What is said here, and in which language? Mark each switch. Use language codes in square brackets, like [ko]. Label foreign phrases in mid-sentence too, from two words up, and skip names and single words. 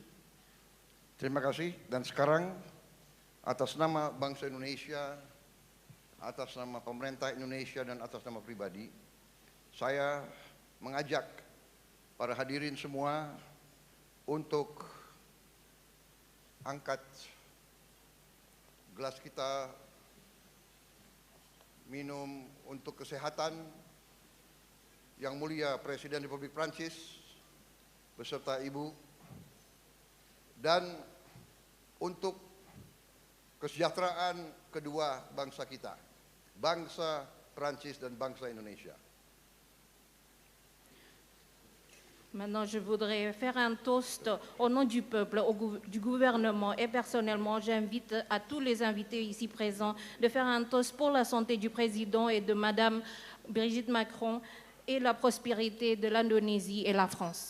[id] Terima kasih, dan sekarang atas nama bangsa Indonesia, atas nama pemerintah Indonesia dan atas nama pribadi, saya mengajak para hadirin semua untuk angkat gelas kita minum untuk kesehatan Yang Mulia Presiden Republik Prancis beserta Ibu, dan untuk kesejahteraan kedua bangsa kita, bangsa Prancis dan bangsa Indonesia. [fr] Maintenant, je voudrais faire un toast au nom du peuple, du gouvernement, et personnellement, j'invite à tous les invités ici présents de faire un toast pour la santé du président et de Madame Brigitte Macron et la prospérité de l'Indonésie et la France.